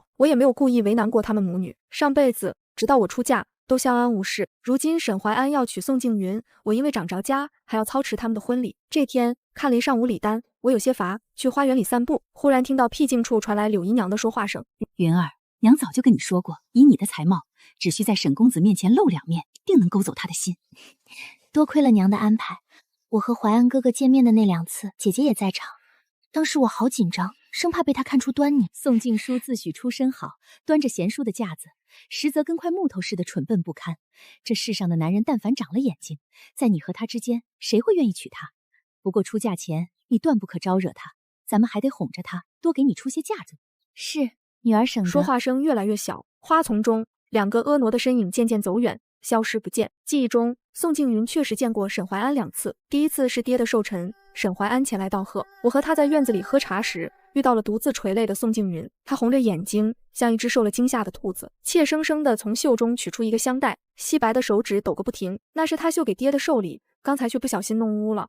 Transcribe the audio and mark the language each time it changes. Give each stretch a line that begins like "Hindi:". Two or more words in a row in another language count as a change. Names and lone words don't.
Chinese: 我也沒有故意為難過他們母女，上輩子直到我出嫁都相安無事。如今沈懷安要娶宋靜雲，我因為長着家，還要操持他們的婚禮。這天看了一上午禮單，我有些乏，去花園裡散步，忽然聽到僻靜處傳來柳姨娘的說話聲：“ 雲兒，娘早就跟你說過，以你的才貌，只需在沈公子面前露兩面，定能勾走他的心。多虧了娘的安排，我和懷安哥哥見面的那2次，姐姐也在場。當時我好緊張，生怕被他看出端倪。宋靜書自詡出身好，端着贤淑的架子，實則跟塊木頭似的蠢笨不堪。這世上的男人，但凡長了眼睛，在你和他之間，誰会願意娶她？不過出嫁前，你斷不可招惹他，咱们還得哄着他，多給你出些架子。是，女兒省得。” 說話聲越來越小，花叢中2個婀娜的身影漸漸走遠，消失不見。記憶中，宋靜雲確實見過沈懷安2次，第一次是爹的壽辰，沈懷安前來道賀。我和他在院子裡喝茶時，遇到了獨自垂淚的宋靜雲，她紅着眼睛，像一隻受了驚嚇的兔子，怯生生地從袖中取出一個香袋，細白的手指抖個不停，那是她繡給爹的壽禮，剛才卻不小心弄污了。